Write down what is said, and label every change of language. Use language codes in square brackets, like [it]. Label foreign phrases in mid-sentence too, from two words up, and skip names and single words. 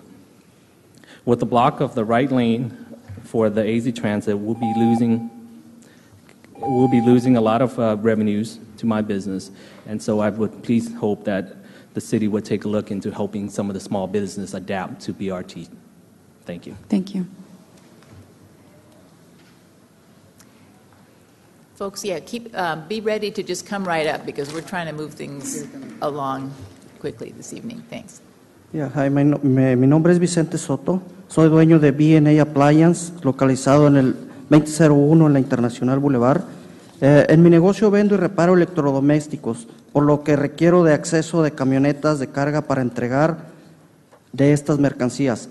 [en] With the block of the right lane for the AZ Transit, we'll be losing a lot of revenues to my business, and so I would please hope that the city would take a look into helping some of the small business adapt to BRT. Thank you. Thank you. Folks, yeah, be ready to just come right up because we're trying to move things along quickly this evening. Thanks. Yeah, [es] hi, mi nombre es Vicente Soto. Soy dueño de B&A Appliance, localizado en el 2001 en la Internacional Boulevard. En mi negocio vendo y reparo electrodomésticos, por lo que requiero de acceso de camionetas de carga para entregar de estas mercancías.